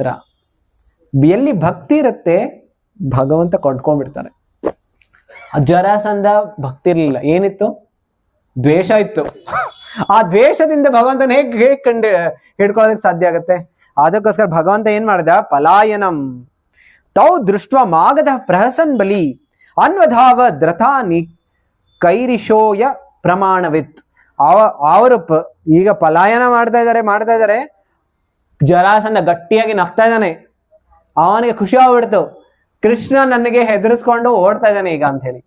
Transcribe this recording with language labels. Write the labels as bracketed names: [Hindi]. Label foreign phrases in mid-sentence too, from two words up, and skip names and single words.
[Kannada] ಎಲ್ಲಿ ಭಕ್ತಿ ಇರುತ್ತೆ ಭಗವಂತ ಕೊಂಡ್ಕೊಂಡ್ಬಿಡ್ತಾರೆ. ಜರಾಸಂಧ ಭಕ್ತಿ ಇರ್ಲಿಲ್ಲ, ಏನಿತ್ತು? ದ್ವೇಷ ಇತ್ತು. ಆ ದ್ವೇಷದಿಂದ ಭಗವಂತನ ಹೇಗೆ ಹಿಡ್ಕೊಳ್ಳೋದಕ್ಕೆ ಸಾಧ್ಯ ಆಗತ್ತೆ? ಅದಕ್ಕೋಸ್ಕರ ಭಗವಂತ ಏನ್ ಮಾಡ್ದ? [Sanskrit] ಪಲಾಯನಂ ತೌ ದೃಷ್ಟ ಮಾಗದ ಪ್ರಹಸನ್ ಬಲಿ ಅನ್ವಧಾವ ದ್ರಥಾನಿ ಕೈರಿಶೋಯ ಪ್ರಮಾಣವಿತ್. [Kannada] ಅವರು ಈಗ ಪಲಾಯನ ಮಾಡ್ತಾ ಇದ್ದಾರೆ. ಜರಾಸಂಧ ಗಟ್ಟಿಯಾಗಿ ನಗ್ತಾ ಇದ್ದಾನೆ. ಅವನಿಗೆ ಖುಷಿ ಆಗ್ಬಿಡ್ತು, ಕೃಷ್ಣ ನನಗೆ ಹೆದರಿಸ್ಕೊಂಡು ಓಡ್ತಾ ಇದ್ದಾನೆ ಈಗ ಅಂತ ಹೇಳಿ.